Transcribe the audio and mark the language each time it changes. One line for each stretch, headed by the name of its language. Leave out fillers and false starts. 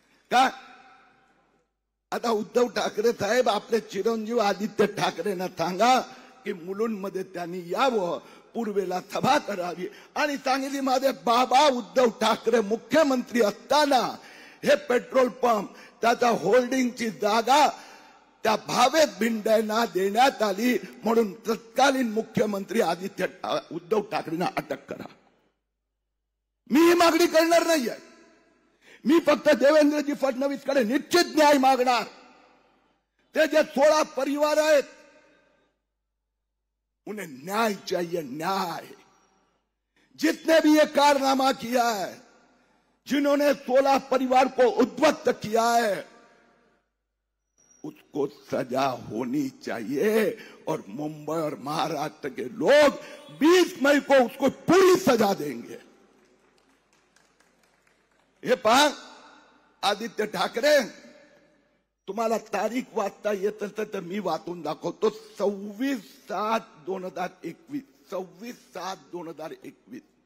Marathi: का आता उद्धव ठाकरे साहेब आपले चिरंजीव आदित्य ठाकरेंना सांगा की मुलुंडमध्ये त्यांनी यावं, पूर्वेला सभा करावी आणि सांगितली माझे बाबा उद्धव ठाकरे मुख्यमंत्री असताना हे पेट्रोल पंप, त्याचा होल्डिंगची जागा त्या भावेश भिंडेंना देण्यात आली, म्हणून तत्कालीन मुख्यमंत्री उद्धव ठाकरेंना अटक करा. मी ही मागणी करणार नाहीये. मी फक्त देवेंद्रजी फडणवीसकडे निश्चित न्याय मागणार. ते जे 16 परिवार आहेत,
Hindi: उन्हें न्याय चाहिए, न्याय. जिसने भी ये कारनामा किया है, जिन्होंने 16 परिवार को उद्ध्वस्त किया है, उसको सजा होनी चाहिए. और मुंबई और महाराष्ट्र के लोग 20 मई को उसको पूरी सजा देंगे.
Marathi: हे पहा आदित्य ठाकरे, तुम्हाला तारीख वाचता येत असेल तर मी वाचून दाखवतो. 26/7/2021. 26/7/2021.